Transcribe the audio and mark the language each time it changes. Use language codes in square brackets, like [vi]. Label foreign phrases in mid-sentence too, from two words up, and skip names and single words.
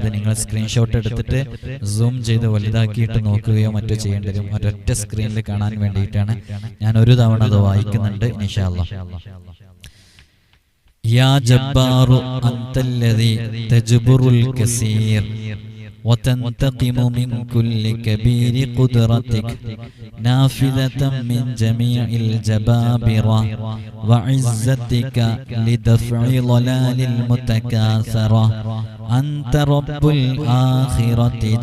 [ml] നിങ്ങൾ സ്ക്രീൻഷോട്ട് എടുത്തിട്ട് സൂം ചെയ്ത് വലുതാക്കിയിട്ട് നോക്കുകയോ മറ്റോ ചെയ്യേണ്ടി വരും. ഒരൊറ്റ സ്ക്രീനിൽ കാണാൻ വേണ്ടിയിട്ടാണ് ഞാൻ ഒരു തവണ അത് വായിക്കുന്നുണ്ട്. [ar] إن شاء الله. يا جبار أنت الذي تجبر الكسير وتنتقم من كل كبير قدرتك نافذة من جميع الجبابرة وعزتك لدفع ضلال المتكاثرة أنت رب الآخرة